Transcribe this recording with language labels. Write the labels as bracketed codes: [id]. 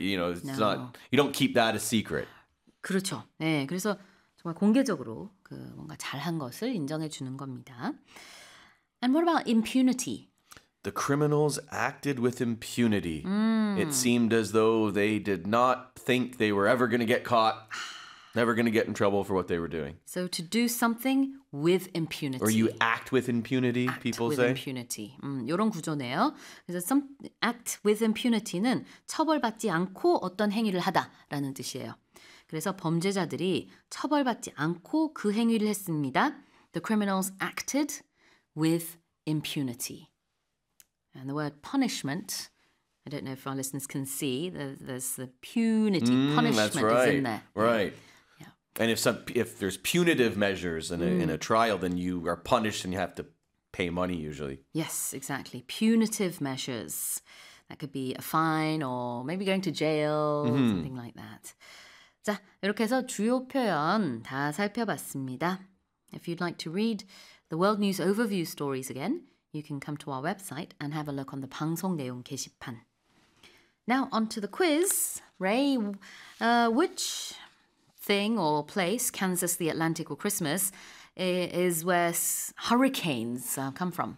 [en] You know, it's not, you don't keep that a secret. [ko] 그렇죠. 네, 그래서 정말 공개적으로 그 뭔가 잘한 것을 인정해 주는 겁니다. [en] And what about impunity? The criminals acted with impunity. It seemed as though they did not think they were ever going to get caught, never going to get in trouble for what they were doing. So to do something with impunity. Or you act with impunity, act people with say. [ko] With impunity. 이런 구조네요. 그래서 some act with impunity 는 처벌받지 않고 어떤 행위를 하다라는 뜻이에요. 그래서 범죄자들이 처벌받지 않고 그 행위를 했습니다. [en] The criminals acted with impunity. And the word punishment, I don't know if our listeners can see, there's the punity, punishment right. is in there. Right. Yeah. And if there's punitive measures in a trial, then you are punished and you have to pay money usually. Yes, exactly. Punitive measures. That could be a fine or maybe going to jail, something like that. [ko] 자, 이렇게 해서 주요 표현 다 살펴봤습니다. [en] If you'd like to read the World News Overview stories again, you can come to our website and have a look on the 방송 내용 게시판. Now, on to the quiz. Ray, which thing or place, Kansas, the Atlantic, or Christmas, is where hurricanes come from?